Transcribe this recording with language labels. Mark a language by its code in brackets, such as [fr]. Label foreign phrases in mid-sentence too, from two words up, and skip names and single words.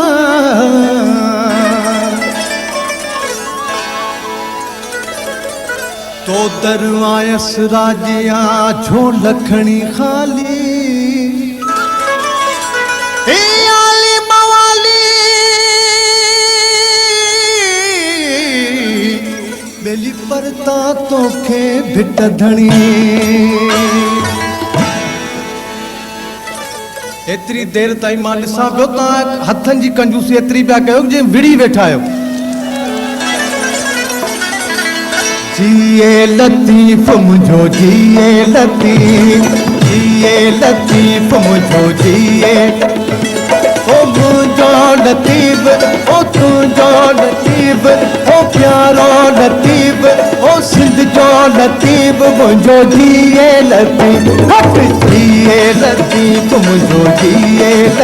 [sd] तो दरवायस राजिया झो लखणी खाली ए आली मवाली बेली परता तोखे भिट धणी एतरी देर ताईं मां ॾिसां पियो तव्हां हथनि जी कंजूसी एतरी पिया कयो जीअं विड़ी वेठा आहियो। जिए लतीफ़ मुझो जिए लतीफ़ मुझो जिए ओ मुझो लतीफ़ ओ तुझो लतीफ़ ओ प्यारो लतीफ़ ओ सिंध जो लतीफ़ मुझो जिए लतीफ़ जिए लतीफ़ मुझो जिए